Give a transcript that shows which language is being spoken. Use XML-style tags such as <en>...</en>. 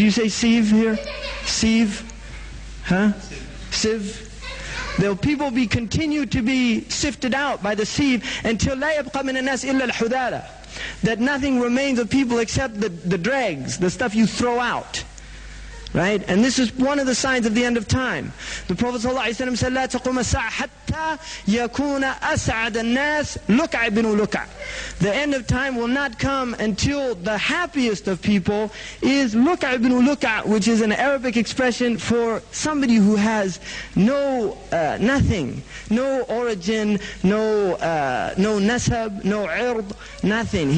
<en>Do you say sieve here? Sieve? Huh? Sieve? People continue to be sifted out by the sieve until</en> <ar>لا يبقى من الناس إلا الحذالة.</ar> <en>That nothing remains of people except the dregs, the stuff you throw out. Right? And this is one of the signs of the end of time. The Prophet ﷺ said,</en> <ar>لا تقوم الساعة حتى يكون أسعد الناس لكع بن لكع.</ar> <en>The end of time will not come until the happiest of people is</en> <ar>لكع بن لكع,</ar> <en>which is an Arabic expression for somebody who has nothing, no origin, no nasab, no ird, nothing.</en>